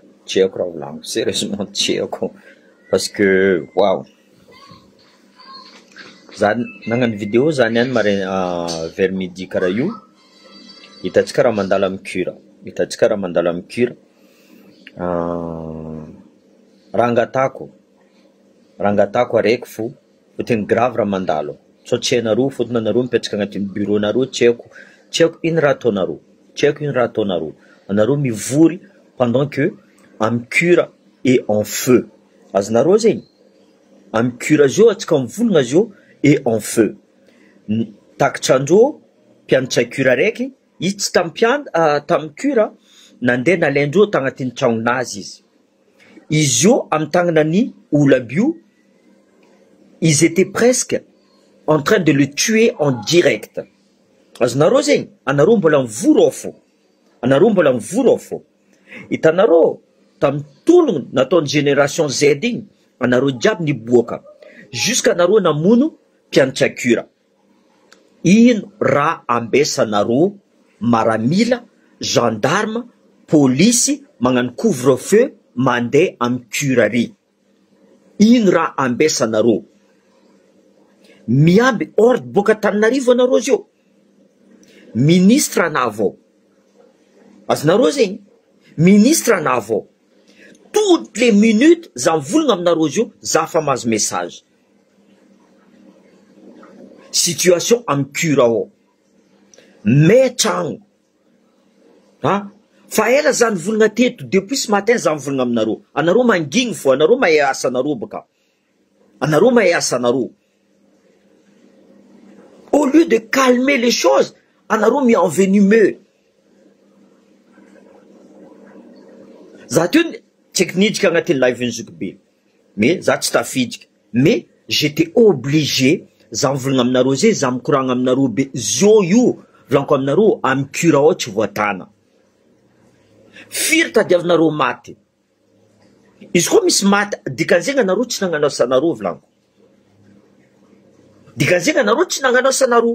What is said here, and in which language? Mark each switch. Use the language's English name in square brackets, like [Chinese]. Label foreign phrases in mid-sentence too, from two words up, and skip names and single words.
[Malagasy] tiako raha volagno, sérieusement tiako [French] parce que wow. [Malagasy] Za nagnano vidéo zany any [French] vers midi [Malagasy] karaha io, hitantsika raha mandalo amy cure, hitantsika raha mandalo amy cure. Raha angatako araiky fo tena grave raha mandalo, so tsy hainareo fôtony anareo mipetraka agnatin'ny bureau nareo, tsy haiko ino raha ataonareo, tsy haiko ino raha ataonareo, anareo mivory [French] pendant que [Malagasy] amy cure [French] et en feu, [Malagasy] azonareo zegny amy cure zio atsika mivolagna zio [French] et en feu. [Malagasy] Takatra andreo mpianatra cure araiky, izy tsy tamy cure nandeha nalaindreo tagnatin'ny tragnonazy izy io amy tagnanany olabio, [French] ils étaient presque en train de le tuer en direct. [Malagasy] Azonareo zegny, anareo mbola mivory ao fô, anareo mbola mivory ao fô. Hitanareo tamy tologno nataon'ny génération Z igny, anareo jiaby niboaka jusqu'à anareo namono mpianatra cure. Ino raha ambesanareo maramila, gendarme, police magnano couvre-feu mandeha amy cure ary? Ino raha ambesanareo? Miamby ordre boka Antananarivo anareo zio, ministre anavao, azonareo zegny, ministre anavao. Toutes les minutes za mivolagna aminareo zio, za fa mahazo message. Situation amy cure ao, tragno, fa ela za nivolagna teto [French] depuis ce matin [Malagasy] za mivolagna aminareo, anareo mangigny fo, anareo mahay asa anareo baka, anareo mahay asa anareo. [French] Au lieu de calmer les choses, [Malagasy] anareo mi-envenimeux. Za teo technique agnatin'ny live nizoko be, mais za tsy tafidika, [French] mais j'étais obligé [Malagasy] za mivolagna aminareo zay, za mikoragna aminareo be zio io volanko aminareo amy cure ao tsy voatana. Firy tadiavinareo maty, izy koa misy maty dikan'zegny anareo tsy nagnano asanareo volanko, dikan'zegny anareo tsy nagnano asanareo.